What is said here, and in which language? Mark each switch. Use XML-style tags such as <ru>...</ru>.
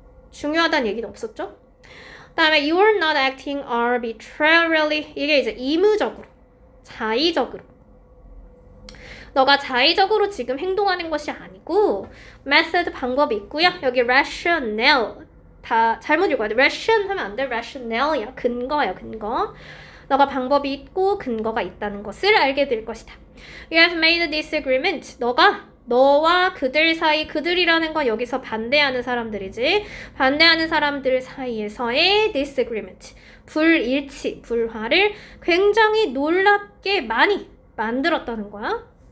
<ko>중요하다는 얘기는 없었죠? 다음에</ko> <en>you are not acting arbitrarily</en> <ko>이게 이제 의무적으로, 자의적으로 너가 자의적으로 지금 행동하는 것이 아니고 method 방법이 있고요. 여기 rationale 다 잘못 읽어야 돼. ration 하면 안 돼. rationale이야. 근거야, 근거. 너가 방법이 있고 근거가 있다는 것을 알게 될 것이다.</ko> <en>You have made a disagreement.</en> <ko>너와 그들 사이, 그들이라는 건 여기서 반대하는 사람들이지. 반대하는 사람들 사이에서의 disagreement. 불일치, 불화를 굉장히 놀랍게 많이 만들었다는 거야.</ko>